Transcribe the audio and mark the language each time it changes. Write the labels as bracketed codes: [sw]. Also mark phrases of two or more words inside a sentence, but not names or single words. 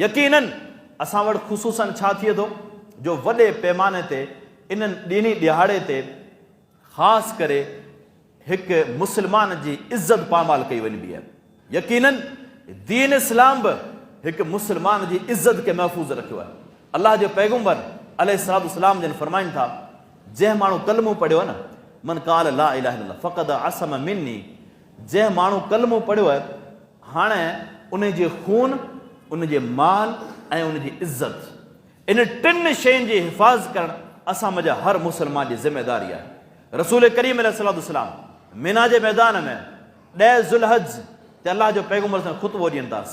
[sd] यकीनन असां वटि ख़ुसूसन छा थिए थो जो वॾे पैमाने ते इन्हनि ॾींहीं ॾिहाड़े ते ख़ासि करे हिकु मुस्लमान जी इज़त पामाल कई वञिबी आहे। यकीनन दीन इस्लाम बि हिकु मुस्लमान जी इज़त खे महफ़ूज़ रखियो आहे। अलाह जो पैगम्बर अलैहिस्सलाम जन फरमाइनि था, जंहिं माण्हू कलमो पढ़ियो आहे न, [ar] من قال لا إله إلا الله فقد عصم مني, [sd] जंहिं माण्हू कलमो पढ़ियो आहे हाणे उन जे खून, उन जे माल ऐं उन जी इज़त, इन टिनि शयुनि जी हिफ़ाज़ करणु असां मुंहिंजा हर मुस्लमान जी ज़िम्मेदारी आहे। रसूल करीम अलैहिस्सलाम मिना जे मैदान में 10 ज़ुल्हज ते अलाह जो पैगम्बर सां ख़ुतबो ॾियनि था।